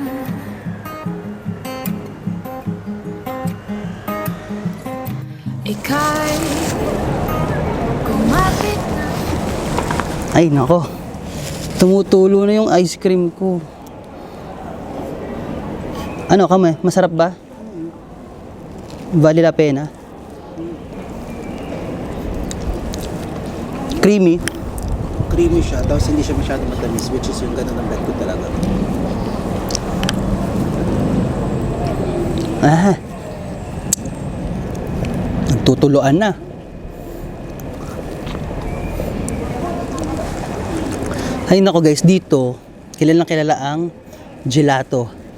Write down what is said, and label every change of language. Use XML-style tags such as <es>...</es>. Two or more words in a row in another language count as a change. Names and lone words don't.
<tl>Ika'y kumapit na. Ay nako, tumutulo na yung ice cream ko. Ano kami? Masarap ba?</tl> <it>Vale la pena?</it> <tl>Creamy. Creamy siya, tapos hindi siya masyado matamis,</tl> <en>which is</en> <tl>yung ganun ng bet ko talaga. Nagtutuluan na. Ay nako guys, dito kilalang kilala ang gelato.</tl>